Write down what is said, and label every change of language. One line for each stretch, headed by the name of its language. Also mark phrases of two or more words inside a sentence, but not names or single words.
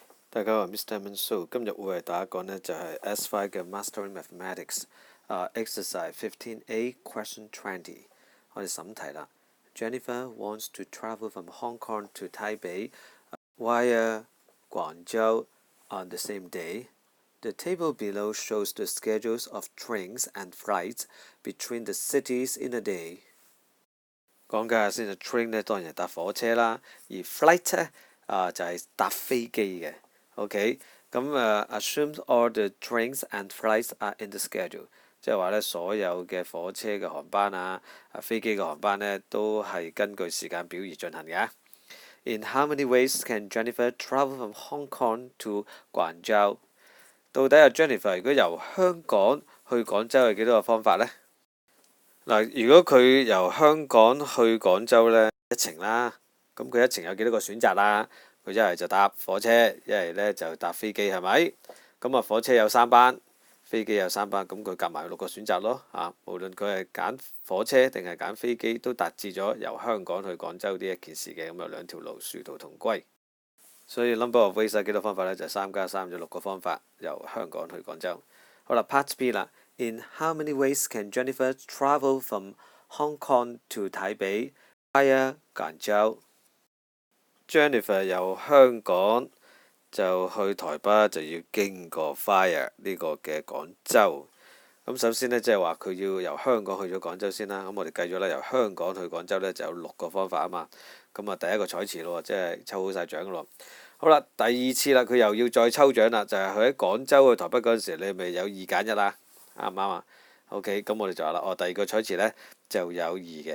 Cantonese: 大家好，Mr. Mansu，今日會為大家講呢就係 S5 嘅 Mastering Mathematics
English: exercise 15A question 20。
Cantonese: 我哋審題啦。
English: Jennifer wants to travel from Hong Kong to Taipei via Guangzhou on the same day. The table below shows the schedules of trains and flights between the cities in a day。
Cantonese: 講解下先啊 ，train 呢當然係搭火車啦，而 flight 呢就係搭飛機嘅。OK， 咁
English: assumes all the trains and flights are in the schedule，
Cantonese: 即係話呢，所有嘅火車嘅航班飛機嘅航班呢，都係根據時間表而進行嘅。
English: In how many ways can Jennifer travel from Hong Kong to Guangzhou？
Cantonese: 到底Jennifer 如果由香港去廣州係幾多個方法呢？嗱，如果佢由香港去廣州呢，一程啦，咁佢一程有幾多個選擇啦？佢一係就搭火車，一係呢就搭飛機，係咪？咁啊，火車有3班，飛機有3班，咁佢夾埋6個選擇咯。無論佢係揀火車定係揀飛機，都達至咗由香港去廣州呢一件事嘅。咁有2條路，殊途同歸。所以
English: number of ways
Cantonese: 幾多方法呢？就3加3就6個方法，由香港去廣州。好啦
English: ，Part B 啦。In how many ways can Jennifer travel from Hong Kong to Taipei via Guangzhou？Jennifer
Cantonese: 由香港就去台北就要經過 via 呢個嘅廣州。咁首先呢，即係話佢要由香港去咗廣州先啦。咁我哋計咗啦，由香港去廣州呢就有6個方法啊嘛。咁啊，第一個彩池咯，即係抽好晒獎咯。好啦，第2次啦，佢又要再抽獎啦，就係佢喺廣州去台北嗰陣時，你咪有2揀1啦，啱唔啱啊？OK， 咁我哋就話啦，第2個彩池呢就有2嘅。